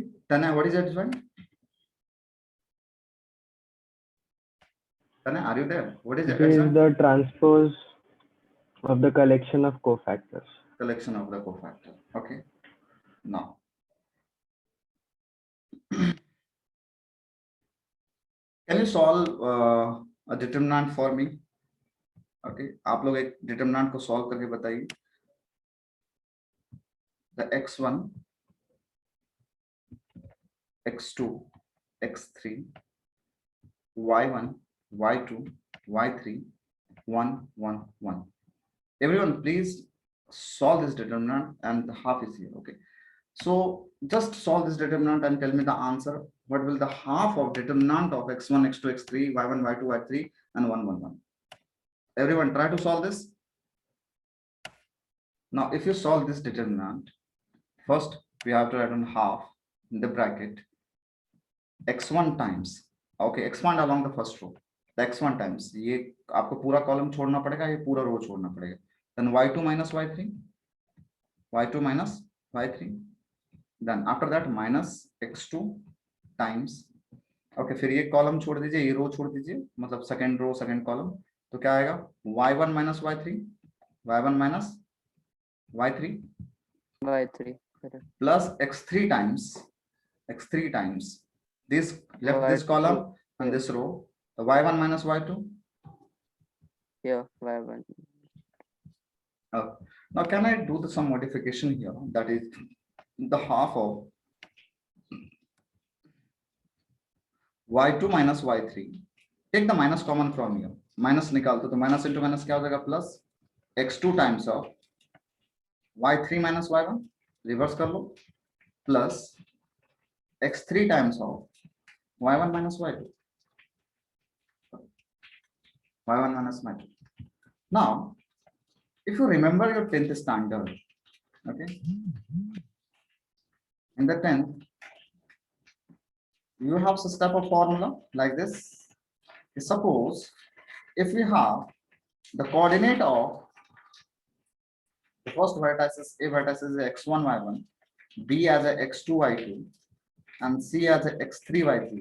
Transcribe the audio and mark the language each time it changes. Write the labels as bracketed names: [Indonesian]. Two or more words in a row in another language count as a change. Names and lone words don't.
[English] Tana, what is adjoint? Tana, are you there? What is It is adjoint? the transpose of the collection of cofactors. Collection of the cofactor. Okay. Now, can you solve a determinant for me? [Hindi] Okay, आप लोग एक determinant को solve करके बताइए. [English] The x1, x2, x3, y1, y2, y3, 1, 1, 1. Everyone, please solve this determinant, and the half is here. Okay, so just solve this determinant and tell me the answer. What will the half of determinant of x1, x2, x3, y1, y2, y3, and 1, 1, 1? Everyone, try to solve this. Now, if you solve this determinant, first we have to write on half in the bracket x1 times. Okay, expand along the first row. The x1 times. [Hindi] ये आपको पूरा column छोड़ना पड़ेगा, ये पूरा row छोड़ना पड़ेगा. [English] Then y2 minus y3, y2 minus y3. Then after that minus x2 times. [Hindi] Okay, फिर ये column छोड़ दीजिए, ये row छोड़ दीजिए, मतलब [English] second row, second column. [Hindi] तो क्या आएगा? [English] y1 minus y3, y1 minus y3 plus x3 times this left this column and this row, the y1 minus y2. Yeah, y1. Now can I do some modification here? That is the half of y2 minus y3. Take the minus common from here. [Hindi] Minus निकाल तो [English] minus into minus [Hindi] क्या हो जाएगा? [English] Plus x2 times of y3 minus y1. [Hindi] Reverse कर लो. [English] Plus x3 times of y1 minus y2. y1 minus y2. Now, if you remember your 10th standard, okay, in the 10th, you have a step of formula like this. Suppose if we have the coordinate of the first vertices, A vertex is x1, y1, B as a x2, y2, and C as a x3, y3.